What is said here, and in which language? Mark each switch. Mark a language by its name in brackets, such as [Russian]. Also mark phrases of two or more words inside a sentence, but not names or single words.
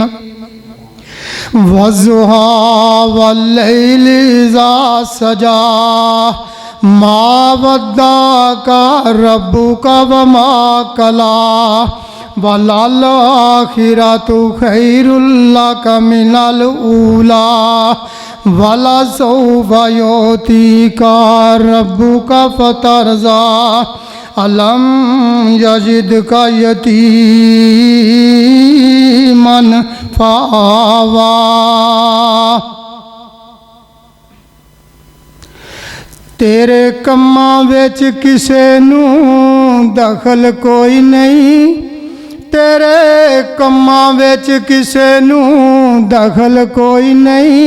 [Arabic] والضحى والليل إذا سجى ما ودعك ربك وما قلى وللآخرة خير لك من الأولى ولسوف يعطيك ربك فترضى. ألم يجدك يتيما فآوى. [Punjabi] تیرے کماں وچ کسے نوں دخل کوئی نہیں، تیرے کماں وچ کسے نوں دخل کوئی نہیں.